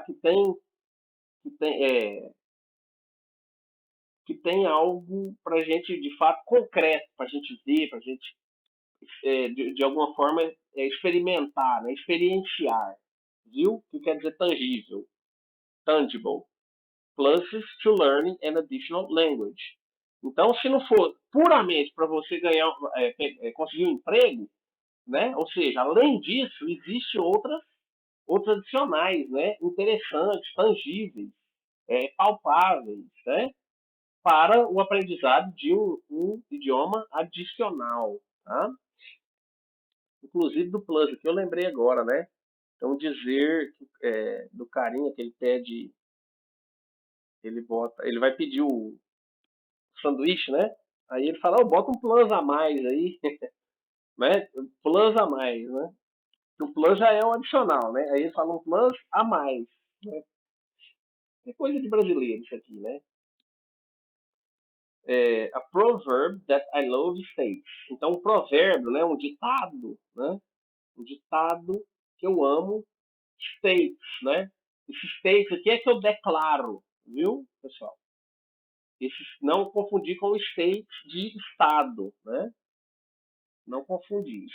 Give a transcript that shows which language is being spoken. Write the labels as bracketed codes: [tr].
[pt] Que tem, que tem algo para a gente, de fato, concreto, para a gente ver, para a gente, de alguma forma, experimentar, né? Experienciar. Viu? O que quer dizer tangível? [en] Tangible. Pluses to learning an additional language. [pt] Então, se não for puramente para você ganhar, conseguir um emprego, né? Ou seja, além disso, existem outros adicionais, né? Interessantes, tangíveis, palpáveis, né? Para o aprendizado de um idioma adicional, tá? Inclusive do plus, que eu lembrei agora, né? Então dizer do carinha que ele pede, ele vai pedir o sanduíche, né? Aí ele fala, bota um plus a mais aí, né? Plus a mais, né? O plus já é um adicional, né? Aí ele fala um plus a mais, né? É coisa de brasileiro isso aqui, né? [en] A proverb that I love states. [pt] Então, um provérbio, né? Um ditado, né? Um ditado que eu amo, states, né? Esse states aqui é que eu declaro, viu, pessoal? Não confundir com o state de estado, né? Não confundir.